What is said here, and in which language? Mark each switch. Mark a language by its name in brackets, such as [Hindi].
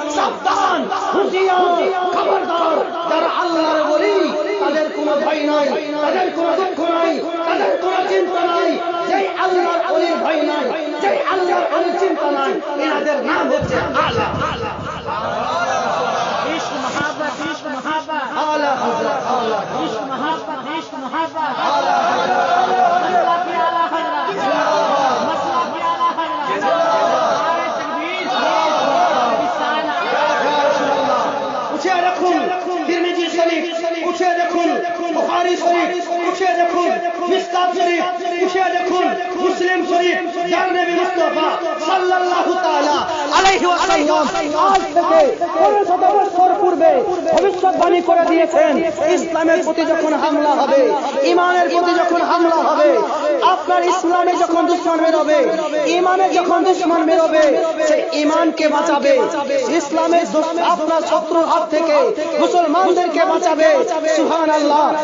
[Bangla] সাবধান, হুঁশিয়ার, খবরদার, যারা আল্লাহর ওলি, তাদের কোনো ভয় নাই, তাদের কোনো দুঃখ নাই, তাদের কোনো চিন্তা নাই। যেই আল্লাহর ওলির ভয় নাই, যেই আল্লাহর ওলির চিন্তা নাই, এনাদের নাম হচ্ছে আলা। [Hindi] इश्क मोहब्बत, इश्क मोहब्बत, [Bangla] আলা হযরত, আলা [Hindi] इश्क मोहब्बत, इश्क मोहब्बत, [Bangla] আলা হযরত। [Hindi] मसला की आला हज़रत, मसला की आला हज़रत, नारे तकबीर, रिसाला। [Bangla] উঠিয়ে দেখুন তিরমিজি শরীফ, উঠিয়ে দেখুন বুখারী শরীফ, উঠিয়ে দেখুন মিশকাত শরীফ, উঠিয়ে দেখুন মুসলিম শরীফ। যার নবী মুস্তাফা সাল্লাল্লাহু তাআলা আলাইহি ওয়াসাল্লাম আজ থেকে 1500 বছর পূর্বে ভবিষ্যৎবাণী করে দিয়েছেন, ইসলামের প্রতি যখন হামলা হবে, ঈমানের প্রতি যখন হামলা হবে, আপনার ইসলামে যখন দুশমন বেরোবে, ঈমানে যখন দুশমন বেরোবে, সে ঈমানকে বাঁচাবে, ইসলামের আপনার শত্রুর হাত থেকে মুসলমানদেরকে বাঁচাবে। সুবহানাল্লাহ।